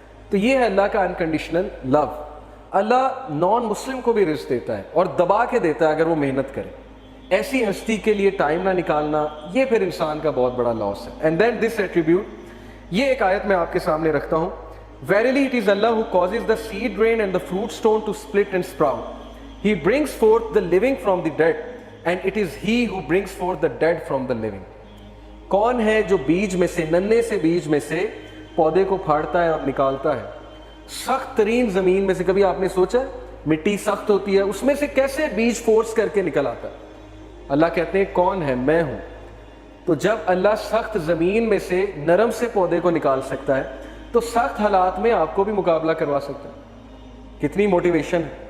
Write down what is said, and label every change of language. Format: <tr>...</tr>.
<ur>تو یہ ہے اللہ کا انکنڈیشنل لو. اللہ نان مسلم کو بھی رزق دیتا ہے اور دبا کے دیتا ہے اگر وہ محنت کرے. ایسی ہستی کے لیے ٹائم نہ نکالنا، یہ پھر انسان کا بہت بڑا لاس ہے.</ur> <en>and then this attribute,</en> <ur>یہ ایک آیت میں آپ کے سامنے رکھتا ہوں.</ur> <en>Verily it is Allah who causes the seed rain and the fruit stone to split and sprout. He brings forth the living from the dead, and it is He who brings forth the dead from the living.</en> <ur>کون ہے جو بیج میں سے، ننھے سے بیج میں سے پودے کو پھاڑتا ہے اور نکالتا ہے؟ سخت ترین زمین میں سے، کبھی آپ نے سوچا مٹی سخت ہوتی ہے، اس میں سے کیسے بیج فورس کر کے نکل آتا ہے؟ اللہ کہتے ہیں کون ہے؟ میں ہوں. تو جب اللہ سخت زمین میں سے نرم سے پودے کو نکال سکتا ہے تو سخت حالات میں آپ کو بھی مقابلہ کروا سکتا ہے. کتنی موٹیویشن ہے.</ur>